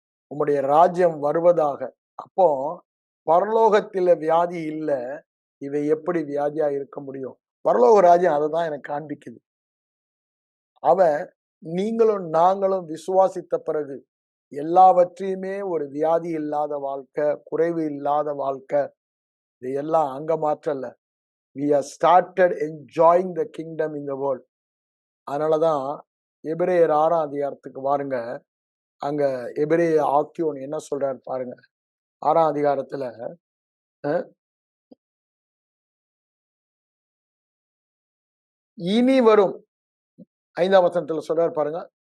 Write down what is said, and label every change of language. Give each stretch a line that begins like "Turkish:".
Tamil: உம்முடைய ராஜ்யம் வருவதாக. அப்போ பரலோகத்தில வியாதி இல்ல, இவை எப்படி வியாதியா இருக்க முடியும்? பரலோக ராஜ்யம் அதை தான் எனக்கு காண்பிக்குது. அவன் நீங்களும் நாங்களும் விசுவாசித்த பிறகு எல்லாவற்றையுமே ஒரு வியாதி இல்லாத வாழ்க்கை, குறைவு இல்லாத வாழ்க்கை, இதையெல்லாம் அங்க மாற்றல.
English: We have started enjoying the kingdom in the world.
Tamil: அதனாலதான் எபிரேயர் 6ஆம் அதிகாரத்துக்கு வாருங்க. அங்க எபிரேய ஆக்கியோன் என்ன சொல்றாரு பாருங்க. 6ஆம் அதிகாரத்துல இனி வரும் 5ஆம் வசனத்துல சொல்றாரு பாருங்க.